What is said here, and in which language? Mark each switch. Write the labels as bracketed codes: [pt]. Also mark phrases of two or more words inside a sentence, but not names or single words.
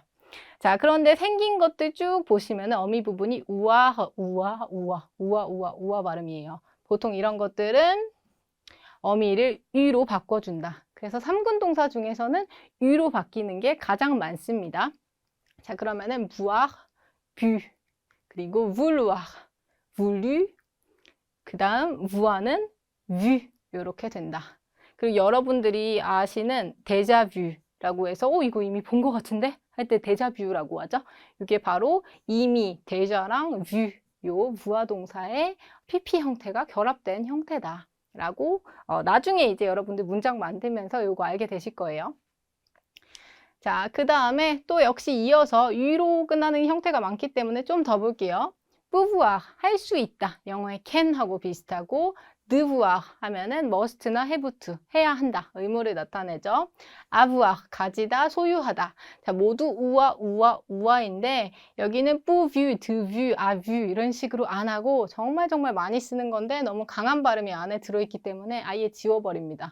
[ko] 자, 그런데 생긴 것들 쭉 보시면 어미 부분이 우와 발음이에요. 보통 이런 것들은 어미를 으로 바꿔준다. 그래서 3군 동사 중에서는 으로 바뀌는 게 가장 많습니다. 자, 그러면은 [fr] vouloir, bu, [ko] 그리고 [fr] vouloir, voulu, [ko] 그 다음 voi는 vu 이렇게 된다. 그리고 여러분들이 아시는 데자뷰라고 해서 이거 이미 본 것 같은데? 할 때 데자뷰라고 하죠. 이게 바로 이미 데자랑 뷰, 요 부하 동사의 PP 형태가 결합된 형태다. 라고 나중에 이제 여러분들 문장 만들면서 요거 알게 되실 거예요. 자, 그 다음에 또 역시 이어서 위로 끝나는 형태가 많기 때문에 좀 더 볼게요. pouvoir, 할 수 있다. 영어의 can하고 비슷하고 devoir 하면은 must나 [en] have to, [ko] 해야 한다. 의무를 나타내죠. avoir, 가지다, 소유하다. 자, 모두 우와인데 여기는 [fr] pouvu, devu, avu [ko] 이런 식으로 안 하고 정말 많이 쓰는 건데 너무 강한 발음이 안에 들어있기 때문에 아예 지워버립니다.